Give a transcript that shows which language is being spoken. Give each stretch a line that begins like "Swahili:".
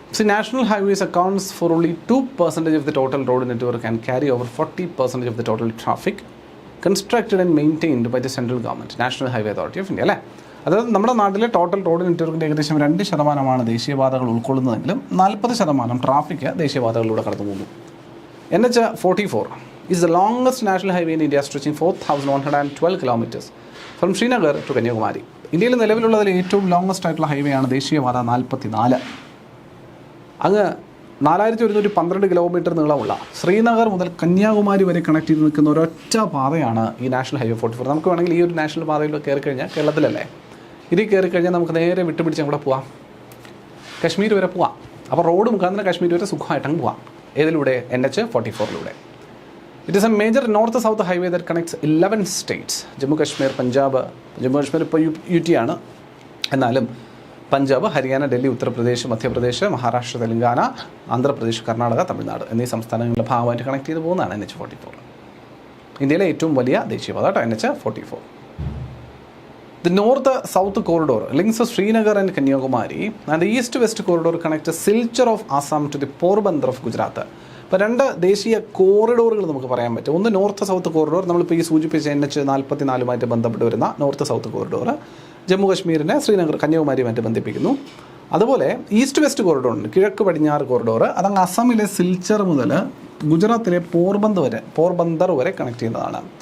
English: National highways accounts for only 2% of the total road network and carry over 40% of the total traffic constructed and maintained by the central government, National Highway Authority of India.
Malayalam: അല്ലേ, അതായത് നമ്മുടെ നാട്ടിലെ total road നെറ്റ്വർക്കിൻ്റെ ഏകദേശം 2% ദേശീയപാതകൾ ഉൾക്കൊള്ളുന്നതെങ്കിലും 40% traffic ദേശീയപാതകളിലൂടെ കടന്നു പോകുന്നു.
English: NH 44 is the longest national highway in India, stretching 4,112 kilometers from Srinagar to Kanyakumari.
Malayalam: ഇന്ത്യയിൽ നിലവിലുള്ളതിൽ ഏറ്റവും longest ആയിട്ടുള്ള ഹൈവേ ആണ് ദേശീയപാത 44. അങ്ങ് 4112 കിലോമീറ്റർ നീളമുള്ള ശ്രീനഗർ മുതൽ കന്യാകുമാരി വരെ കണക്ട് ചെയ്ത് നിൽക്കുന്ന ഒരൊറ്റ പാതയാണ് ഈ നാഷണൽ ഹൈവേ 44. നമുക്ക് വേണമെങ്കിൽ ഈ ഒരു നാഷണൽ പാതയിൽ കയറി കഴിഞ്ഞാൽ, കേരളത്തിലല്ലേ, ഇതിൽ കയറി കഴിഞ്ഞാൽ നമുക്ക് നേരെ വിട്ടുപിടിച്ച് അങ്ങോട്ട് പോവാം, കശ്മീർ വരെ പോവാം. അപ്പോൾ റോഡ് മുഖാന്തരം കശ്മീർ വരെ സുഖമായിട്ടങ്ങ് പോവാം. ഏതിലൂടെ? NH 44ലൂടെ.
English: It is a major north south highway that connects 11 states. Jammu Kashmir, Punjab.
Malayalam: Jammu Kashmir ഇപ്പോൾ UT ആണ്. എന്നാലും പഞ്ചാബ്, ഹരിയാന, ഡൽഹി, ഉത്തർപ്രദേശ്, മധ്യപ്രദേശ്, മഹാരാഷ്ട്ര, തെലങ്കാന, ആന്ധ്രാപ്രദേശ്, കർണാടക, തമിഴ്നാട് എന്നീ സംസ്ഥാനങ്ങളുടെ ഭാഗമായിട്ട് കണക്ട് ചെയ്ത് പോകുന്നതാണ് NH 44. ഇന്ത്യയിലെ ഏറ്റവും വലിയ ദേശീയപാത കേട്ടോ, NH 44.
English: The north-south corridor links Srinagar and Kanyakumari, and the east-west corridor connects Silchar of Assam to the Porbandar of Gujarat.
Malayalam: ഇപ്പോൾ 2 ദേശീയ കോറിഡോറുകൾ നമുക്ക് പറയാൻ പറ്റും. ഒന്ന് നോർത്ത് സൗത്ത് കോറിഡോർ, നമ്മളിപ്പോൾ ഈ സൂചിപ്പിച്ച NH 44 ബന്ധപ്പെട്ട് വരുന്ന north south corridor Jammu കാശ്മീരിനെ Srinagar കന്യാകുമാരിയുമായിട്ട് ബന്ധിപ്പിക്കുന്നു. അതുപോലെ ഈസ്റ്റ് വെസ്റ്റ് കോറിഡോർ ഉണ്ട്, കിഴക്ക് പടിഞ്ഞാറ് കോറിഡോർ. അതങ്ങ് അസമിലെ സിൽച്ചർ മുതൽ ഗുജറാത്തിലെ പോർബന്ദർ വരെ കണക്ട് ചെയ്യുന്നതാണ്.